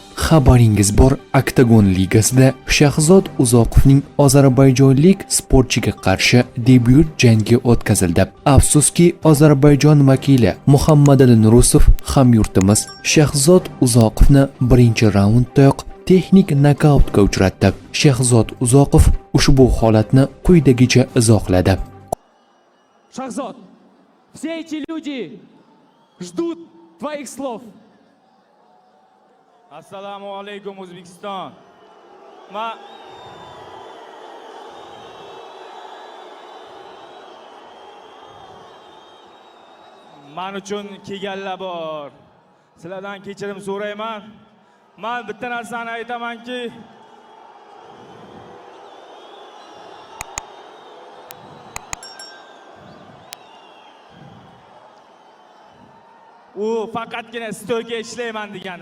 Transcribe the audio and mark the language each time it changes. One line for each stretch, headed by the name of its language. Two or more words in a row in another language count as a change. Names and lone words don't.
Uzbek: Xabaringiz bor, Oktagon ligasida Shahzod Uzoqovning ozarbayjonlik sportchiga qarshi debyut jangi o'tkazildi. Afsuski, Ozarbayjon vakili Muhammadali Nurusov hamyurtimiz Shahzod Uzoqovni birinchi raunddayoq texnik nokautga uchratdi. Shahzod Uzoqov ushbu holatni quyidagicha izohladi.
Russian: Шахзод, все эти люди ждут твоих слов.
Uzbek: Assalomu alaykum O'zbekiston. Men uchun kelganlar bor. Sizlardan kechirim so'rayman. Men bitta narsani aytamanki, u faqatgina stolga ishlayman degandi.